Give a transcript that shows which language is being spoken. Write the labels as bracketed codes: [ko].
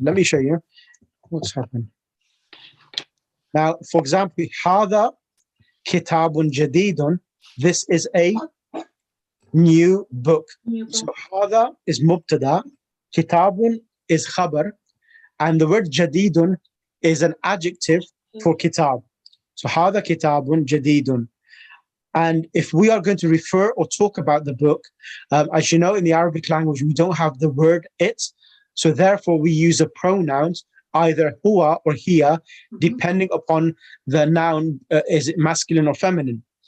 [en] Let me show you what's happened. Now, for example, [ar] هذا كتاب جديد. [en] This is a new book. So هذا is مبتدا, كتاب is khabar, and the word جديد is an adjective for kitab. [ar] So هذا كتاب جديد. [en] And if we are going to refer or talk about the book, as you know, in the Arabic language, we don't have the word it. So therefore, we use a pronouns, either huwa or hiya, depending upon the noun, is it masculine or feminine.